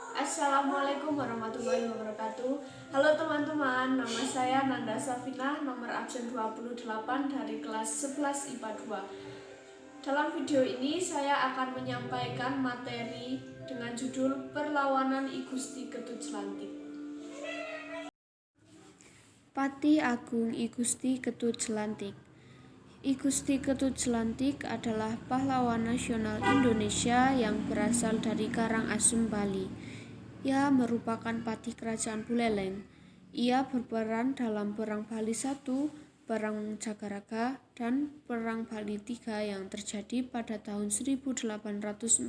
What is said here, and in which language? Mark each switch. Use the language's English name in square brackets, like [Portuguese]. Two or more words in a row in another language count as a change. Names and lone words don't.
[Arabic] السلام عليكم ورحمة الله وبركاته. [Indonesian] Halo teman-teman, nama saya Nanda Safinah, nomor absen 28 dari kelas 11 IPA 2. Dalam video ini saya akan menyampaikan materi dengan judul Perlawanan I Gusti Ketut Jelantik. Patih Agung I Gusti Ketut Jelantik. I Gusti Ketut Jelantik adalah pahlawan nasional Indonesia yang berasal dari Karangasem, Bali. Ia merupakan patih Kerajaan Buleleng. Ia berperan dalam Perang Bali I, Perang Jagaraga, dan Perang Bali III yang terjadi pada tahun 1849.